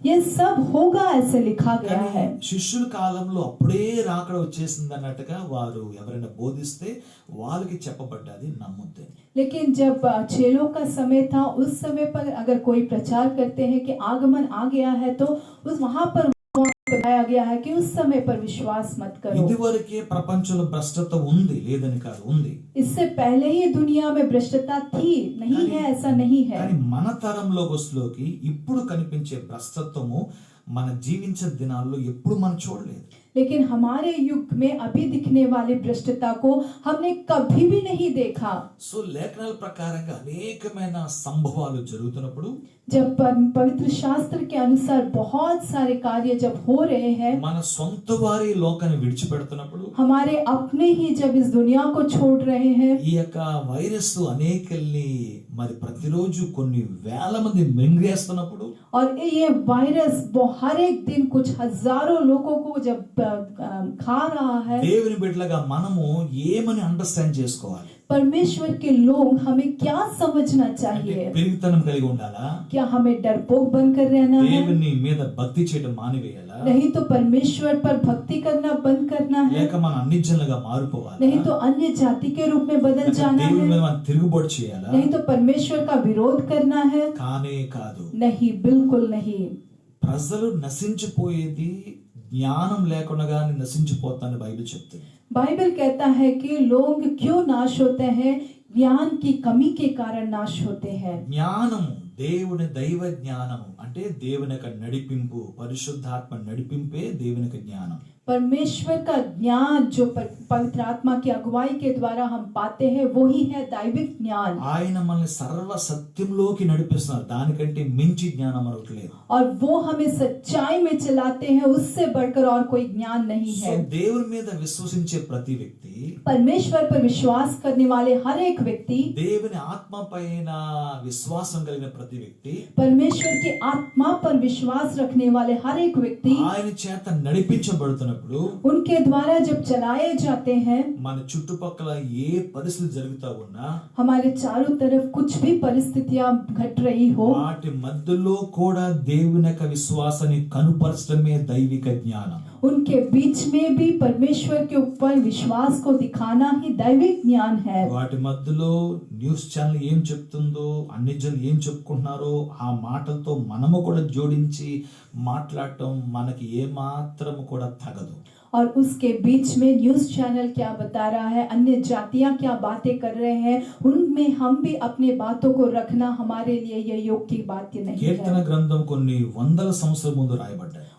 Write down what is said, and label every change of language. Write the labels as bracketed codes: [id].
[hi] ये सब होगा ऐसे लिखा गया है. [te] శిష్యుల కాలంలో అప్పుడే రాకడ వచ్చేసింది అన్నట్టుగా వారు ఎవరైనా బోధిస్తే వాళ్ళకి చెప్పబడ్డది నమ్మొద్దని. [hi] लेकिन जब चेलों का समय था, उस समय पर अगर कोई प्रचार करते हैं कि आगमन आ गया है, तो उस वहां पर बताया गया है कि उस समय पर विश्वास मत करो. [te] ఇదివరకే ప్రపంచంలో భ్రష్టత్వం ఉంది, లేదని కాదు, ఉంది. [hi] इससे पहले ही दुनिया में भ्रष्टता थी, नहीं है ऐसा नहीं है. [te] కానీ మన తరంలో వస్తులోకి ఇప్పుడు కనిపించే భ్రష్టత్వము మన జీవించే దినాల్లో ఎప్పుడు మనం చూడలేదు. [hi] लेकिन हमारे युग में अभी दिखने वाली भ्रष्टता को हमने कभी भी नहीं देखा. [te] సో లేఖనాల ప్రకారంగా అనేకమైన సంభవాలు జరుగుతున్నప్పుడు, [hi] जब पवित्र शास्त्र के अनुसार बहुत सारे कार्य जब हो रहे हैं, [te] మన సొంత వారి లోకాన్ని విడిచిపెడుతున్నప్పుడు, [hi] हमारे अपने ही जब इस दुनिया को छोड़ रहे हैं, [te] ఈ యొక్క వైరస్ అనేకల్ని మరి ప్రతిరోజు కొన్ని వేల మంది మింగేస్తున్నప్పుడు, [hi] और ये वायरस हर एक दिन कुछ हजारों लोगों को जब खा रहा है। [te] దేవుని బిడ్డలుగా మనము ఏమని అండర్స్టాండ్ చేసుకోవాలి? [hi] परमेश्वर के लोग हमें क्या समझना चाहिए? [te] పిరిగితనం కలిగి ఉండాలా? [hi] क्या हमें डरपोक बनकर रहना है? [te] దేవుని మీద భక్తి చేయడం మానివేయాలా? [hi] नहीं तो परमेश्वर पर भक्ति करना बंद करना है। [te] లేక మన అన్యజనులుగా మారిపోవాలా? [hi] नहीं तो अन्य जाति के रूप में बदल जाना [te] దేవుని మీద [hi] है। [te] మనం తిరుగుబాటు చేయాలా? [hi] नहीं तो परमेश्वर का विरोध करना है। [te] కానే కాదు. [hi] नहीं, बिल्कुल नहीं। [te] ప్రజలు నశించిపోయేది జ్ఞానం లేకుండా నశించిపోతానని బైబిల్ చెప్తుంది. [hi] बाइबल कहता है कि लोग क्यों नाश होते हैं? ज्ञान की कमी के कारण नाश होते हैं। [te] జ్ఞానము, దేవుని దైవ జ్ఞానము అంటే దేవుని యొక్క నడిపింపు, పరిశుద్ధాత్మ నడిపింపే దేవుని యొక్క జ్ఞానం. [hi] परमेश्वर का ज्ञान जो पवित्र आत्मा की अगुवाई के द्वारा हम पाते हैं वही है दैविक ज्ञान। [te] ఆయన మనల్ని సర్వ సత్యంలోకి నడిపిస్తున్నారు. దానికంటే మించి జ్ఞానం మరొకటి లేదు. [hi] और वो हमें सच्चाई में चलाते हैं, उससे बढ़कर और कोई ज्ञान नहीं [en] సో [hi] है। [te] దేవుని మీద విశ్వసించే ప్రతి వ్యక్తి, [hi] परमेश्वर पर विश्वास करने वाले हर एक व्यक्ति, [te] దేవుని ఆత్మ పైన విశ్వాసం కలిగిన ప్రతి వ్యక్తి, [hi] परमेश्वर की आत्मा पर विश्वास रखने वाले हर एक व्यक्ति [te] ఆయన చేత నడిపించబడుతున్నప్పుడు [hi] उनके द्वारा जब चलाए जाते हैं, [te] మన చుట్టుపక్కల ఏ పరిస్థితి జరుగుతా ఉన్నా [hi] हमारे चारों तरफ कुछ भी परिस्थितियां घट रही हो, [te] వాటి మధ్యలో కూడా దేవుని యొక్క విశ్వాసాన్ని కనుపరచడమే దైవిక జ్ఞానం. [hi] उनके बीच में भी परमेश्वर के ऊपर विश्वास को दिखाना ही दैविक ज्ञान है। [te] వాటి మధ్యలో న్యూస్ ఛానల్ ఏం చెప్తుందో, అన్ని జనులు ఏం చెప్పుకుంటున్నారో ఆ మాటలతో మనము కూడా జోడించి మాట్లాడటం మనకి ఏ మాత్రం కూడా తగదు. [hi] और उसके बीच में न्यूज़ चैनल क्या बता रहा है, अन्य जातियां क्या बातें कर रहे हैं, उनमें हम भी अपने बातों को रखना हमारे लिए ये योग्य की बात नहीं [te] కీర్తన [hi] है। [te] గ్రంథం కొన్ని వందల సంవత్సరాల ముందు రాయబడ్డాయి.